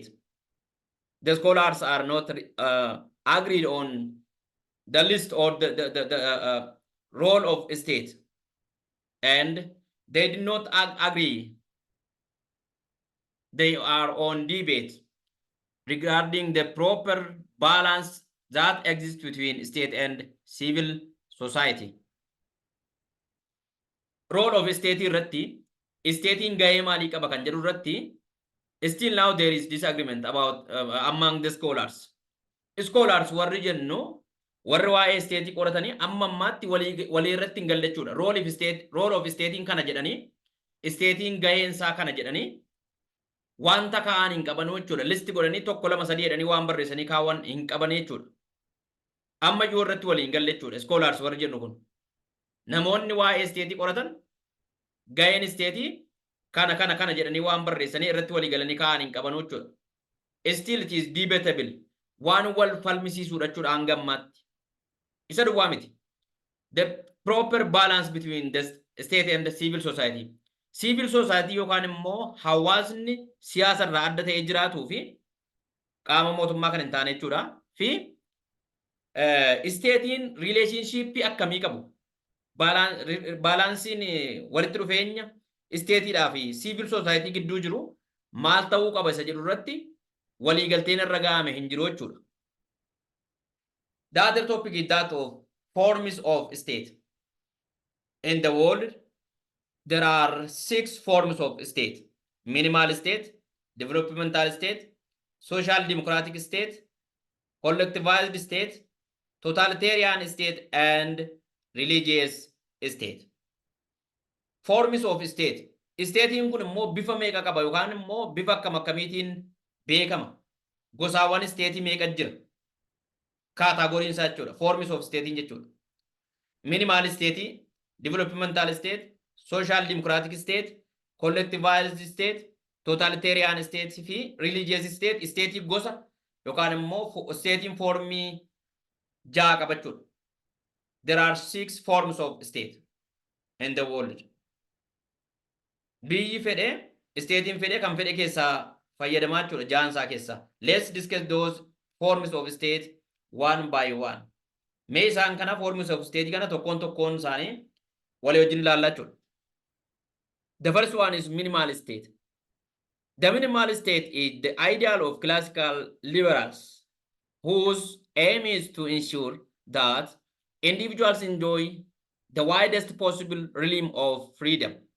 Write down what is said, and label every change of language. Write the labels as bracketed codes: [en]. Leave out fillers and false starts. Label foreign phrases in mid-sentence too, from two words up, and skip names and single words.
[en] The scholars are not agreed on the list or the role of state, and they did not agree. They are on debate regarding the proper balance that exists between state and civil society. Role of state [om] irratti state'n gahee maalii qaba kan jedhu irratti [en] still now there is disagreement about among the scholars. [om] Scholars warri jennu warri waa'ee state qoratanii amma ammaatti walii irratti hin galle jechuudha. [en] Role of [om] state'n kana jedhanii state'n gaheen isaa kana jedhanii wanta kaa'an hin qaban jechuudha. Listi godhanii 1 2 3 jedhanii waan barreessanii kaawwan hin qaban jechuudha. Amma iyyuu irratti walii hin galle jechuudha. Scholars warri jennu kun namoonni waa'ee state qoratan gaheen state kana jedhanii waan barreessanii irratti walii galanii kaa'an hin qaban jechuudha. [en] Still it is debatable. [om] Waan wal falmisiisuudha jechuudha hanga ammaatti. Isa duwwaa miti. [en] The proper balance between the state and the civil society. Civil society [om] yookaan immoo hawaasni siyaasa irraa adda ta'ee jiraatuu fi qaama mootummaa kan hin taane jechuudha. Fi state'n relationship akkamii qabu? Balansiin walitti dhufeenya isteetiidhaa fi siivil soosaayitii gidduu jiru maal ta'uu qaba isa jedhu irratti waliigalteen irra ga'ame hin jiru jechuudha. [en] The other topic is that of forms of state. In the world, there are 6 forms of state: minimal state, developmental state, social democratic state, collectivized state, totalitarian state, and religious state. Forms of state. [om] Statein kun immoo bifa meeqa qaba yookaan immoo bifa akkamiitiin beekama? Gosaawwan state meeqa jira? Kaataagoriin isaa jechuudha. [en] Forms of state jechuudha. Minimal state, developmental state, social democratic state, collectivized state, totalitarian state fi religious state. [om] State gosa yookaan immoo statein formii 6 qaba jechuudha. [en] There are 6 forms of state in the world. [om] Biyyi fedhe, statein fedhe kan fedhe keessaa fayyadamaa jechuudha jaansaa keessaa. [en] Let's discuss those forms of state one by one. [om] Mee isaan kana [en] forms of state [om] kana tokkoon isaanii walii wajjin ilaallaa jechuudha. [en] The first one is minimal state. The minimal state is the ideal of classical liberals whose aim is to ensure that individuals enjoy the widest possible realm of freedom.